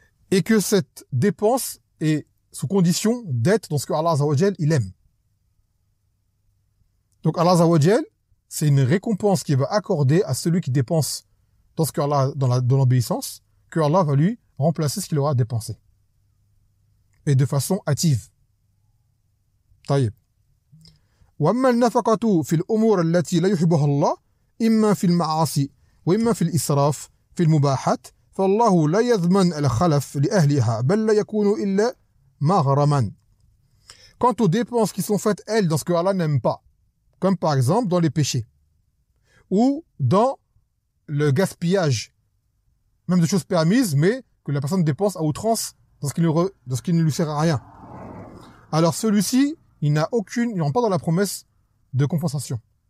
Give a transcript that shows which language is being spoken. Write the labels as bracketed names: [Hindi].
[French] Et que cette dépense est sous condition d'être dans ce que Allah Azza wa Jal il aime. Donc Allah Azza wa Jal, c'est une récompense qu'il va accorder à celui qui dépense dans ce que Allah, dans l'obéissance, que Allah va lui remplacer ce qu'il aura dépensé. Et de façon hâtive. [Arabic] طيب. وأما النفقة في الأمور التي لا يحبها الله إما في المعاصي وإما في الإسراف في المباحات فالله لا يضمن الخلف لأهلها بل لا يكون إلا مغرما. [French] Quant aux dépenses qui sont faites, elles, dans ce que Allah n'aime pas, comme par exemple dans les péchés, ou dans le gaspillage, même de choses permises, mais que la personne dépense à outrance dans ce qui ne lui sert à rien. Alors celui-ci, il n'entre pas dans la promesse de compensation.